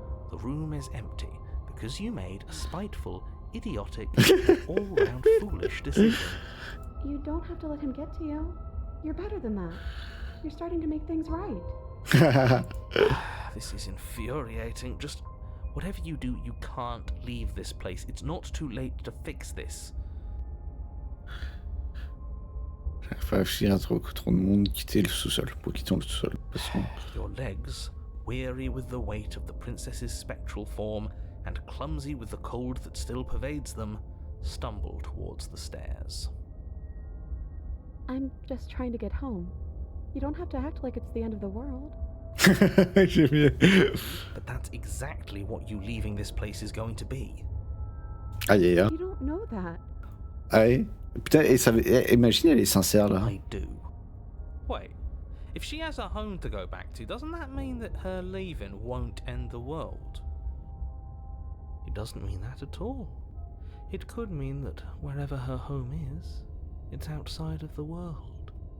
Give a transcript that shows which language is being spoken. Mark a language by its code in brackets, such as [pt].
[en] The room is empty because you made a spiteful, idiotic, all-round foolish decision. You don't have to let him get to you. You're better than that. You're starting to make things right. This is infuriating. Just whatever you do, you can't leave this place. It's not too late to fix this. [fr] J'arrive pas à réfléchir à trop de monde quitter le sous-sol. Pour quitter le sous-sol. De toute façon. [en] Your legs, weary with the weight of the princess's spectral form and clumsy with the cold that still pervades them, stumble towards the stairs. I'm just trying to get home. You don't have to act like it's the end of the world. [fr] J'aime bien. [en] But that's exactly what you leaving this place is going to be. Aïe aïe aïe. You don't know that. [fr] Ah ouais. Putain, et ça, imagine, elle est sincère là. [en] I do. Wait, if she has a home to go back to, doesn't that mean that her leaving won't end the world? It doesn't mean that at all. It could mean that wherever her home is, it's outside of the world.